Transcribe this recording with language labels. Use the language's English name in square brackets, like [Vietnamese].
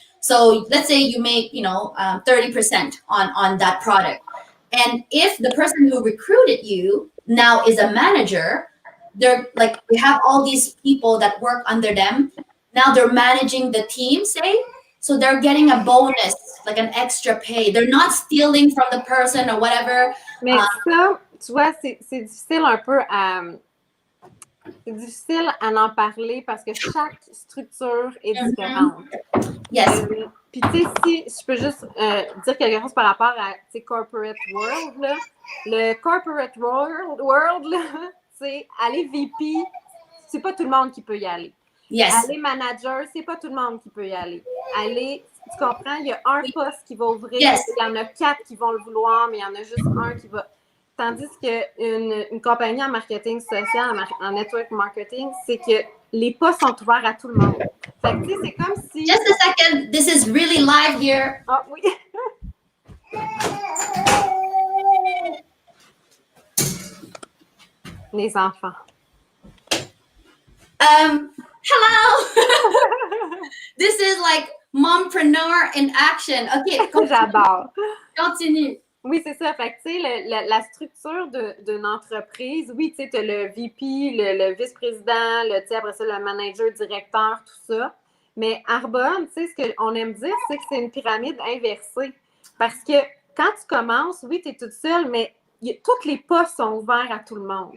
[English] So let's say you make 30% on that product, and if the person who recruited you now is a manager, they're like, we have all these people that work under them. Now they're managing the team, say, so they're getting a bonus, like an extra pay. They're not stealing from the person or whatever. [French] Mais ça, tu vois, c'est difficile un peu à... C'est difficile à en parler parce que chaque structure est différente. [English] Yes. [French] Puis tu sais, si je peux juste dire quelque chose par rapport à corporate world, là, le corporate world, c'est aller VP, c'est pas tout le monde qui peut y aller. [English] Yes. [French] Aller manager, c'est pas tout le monde qui peut y aller. Aller, tu comprends, il y a un poste qui va ouvrir, [English] yes. [French] Il y en a 4 qui vont le vouloir, mais il y en a juste un qui va... Tandis qu'une compagnie en marketing social, en network marketing, c'est que les postes sont ouverts à tout le monde. Fait que, tu sais, c'est comme si... [English] Just a second. This is really live here. [French] Ah oui. Les enfants. [English] Hello. This is like mompreneur in action. OK, [French] J'adore. Continue. Oui, c'est ça. Fait que, tu sais, la structure d'une entreprise, oui, tu sais, tu as le VP, le vice-président, tu sais, après ça, le manager, directeur, tout ça. Mais Arbonne, tu sais, ce qu'on aime dire, c'est que c'est une pyramide inversée. Parce que quand tu commences, oui, tu es toute seule, mais tous les postes sont ouverts à tout le monde.